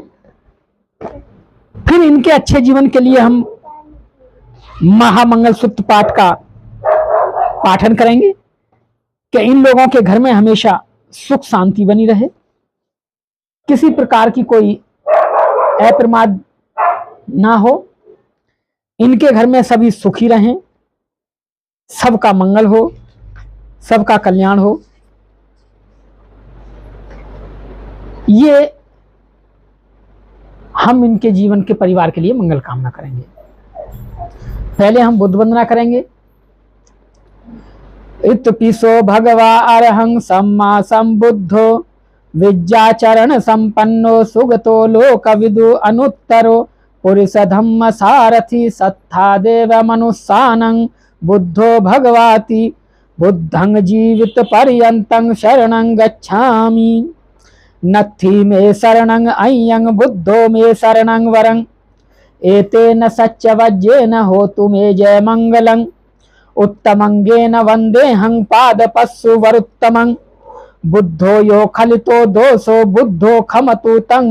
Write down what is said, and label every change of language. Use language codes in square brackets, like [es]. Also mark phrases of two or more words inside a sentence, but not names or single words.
[hi] फिर इनके अच्छे जीवन के लिए हम महामंगल सूत्र पाठ का पाठन करेंगे कि इन लोगों के घर में हमेशा सुख शांति बनी रहे, किसी प्रकार की कोई अप्रमाद ना हो, इनके घर में सभी सुखी रहें, सबका मंगल हो, सबका कल्याण हो। ये हम इनके जीवन के परिवार के लिए मंगल कामना करेंगे। पहले हम बुद्ध वंदना करेंगे। [pi] इत्पिसो भगवा अरहं सम्मा संबुद्धो विद्याचरण संपन्नो सुगतो लोकविदु अनुत्तरो पुरुष धम्म सारथि सत्था देव मनुष्यानं बुद्धो भगवाति बुद्धं जीवित पर्यन्तं शरणं गच्छामि। नत्थि मे शरणं अय्यं बुद्धो मे शरणं वरं एतेन सच्चवज्जेन होतु मे जय मंगलं उत्तमंगेन वंदेहं पादपस्सु वरुत्तमं बुद्धो यो खलितो दोषो बुद्धो खमतु तं